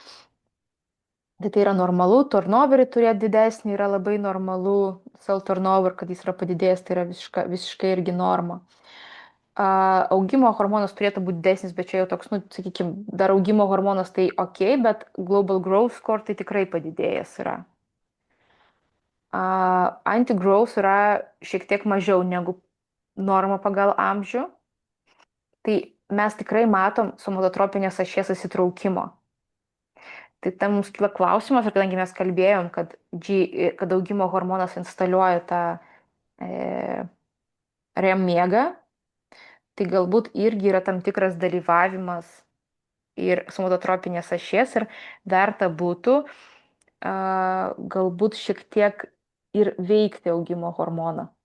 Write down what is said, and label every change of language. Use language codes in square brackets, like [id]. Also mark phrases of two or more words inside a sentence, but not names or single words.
[lt] Tai yra normalu, turnoverį turėti didesnį yra labai normalu, [en] cell turnover, [lt] kad jis yra padidėjęs, tai yra visiškai irgi norma. Augimo hormonas turėtų būti didesnis, bet čia jau toks, sakykime, dar augimo hormonas tai ok, bet [en] global growth score [lt] tai tikrai padidėjęs yra. Anti-growth yra šiek tiek mažiau negu norma pagal amžių. Tai mes tikrai matom somatotropinės ašies įsitraukimo. Tai tam mums kyla klausimas, ir kadangi mes kalbėjom, kad augimo hormonas instaliuoja tą REM miegą, tai galbūt irgi yra tam tikras dalyvavimas ir somatotropinės ašies ir verta būtų galbūt šiek tiek ir veikti augimo hormoną.